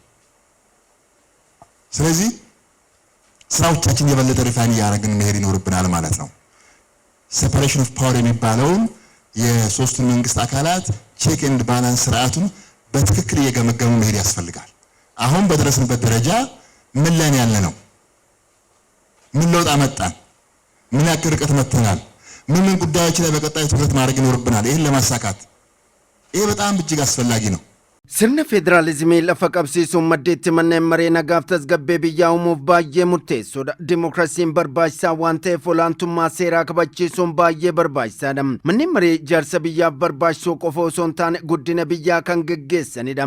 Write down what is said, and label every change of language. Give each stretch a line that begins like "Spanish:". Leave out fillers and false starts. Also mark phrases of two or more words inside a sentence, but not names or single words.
Amharic: ስለዚህ ስራዎቻችን የበለጠ ሪፋይን እያደረግን መሄድ ይኖርብናል ማለት ነው።
English: separation of power
Amharic: የሚባለውን የሶስቱን መንግስት አካላት
English: check and balance
Amharic: ስርዓቱን በትክክል እየገመገሙ መሄድ ያስፈልጋል። አሁን በደረስንበት ደረጃ ምን ላይ ያለ ነው? ምን ለውጥ አመጣን? ምን ያክል ርቀት መጥተናል? ምን ጉዳዮች ላይ በቀጣይ ትኩረት ማድረግ ይኖርብናል? ይሄን ለማሳካት ይሄ በጣም እጅግ አስፈላጊ ነው።
Oromo: Sirna federaalizimii lafa qabsiisuun maddeetti manneen maree nagaaf tasgabbee biyyaa uumuuf baay'ee murteessoodha. Dimookiraasiin barbaachisaa waan ta'eef olaantummaa seeraa kabachiisuun baay'ee barbaachisaadha. Manneen maree ijaarsa biyyaaf barbaachisoo qofa osoo hin taane guddina biyyaa kan geggeessanidha.